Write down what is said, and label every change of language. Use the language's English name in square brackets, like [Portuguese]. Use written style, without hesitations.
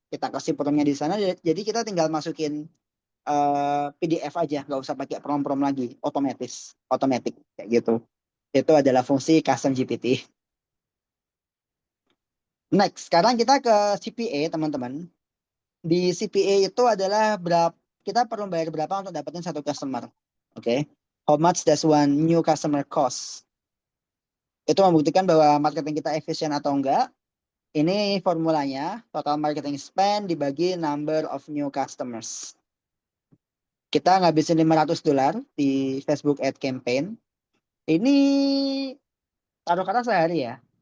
[Indonesian] Kita kasih prompt-nya di sana, jadi kita tinggal masukin PDF aja, nggak usah pakai prom-prom lagi, otomatis kayak gitu. Itu adalah fungsi custom GPT. Next, sekarang kita ke CPA teman-teman. Di CPA itu adalah kita perlu bayar berapa untuk dapetin satu customer. Oke. [English] How much does one new customer cost? [Indonesian] Itu membuktikan bahwa marketing kita efisien atau enggak. Ini formulanya, [English] total marketing spend [Indonesian] dibagi [English] number of new customers. [Indonesian] Kita ngabisin $500 di Facebook Ad Campaign. Ini taruh kata sehari ya.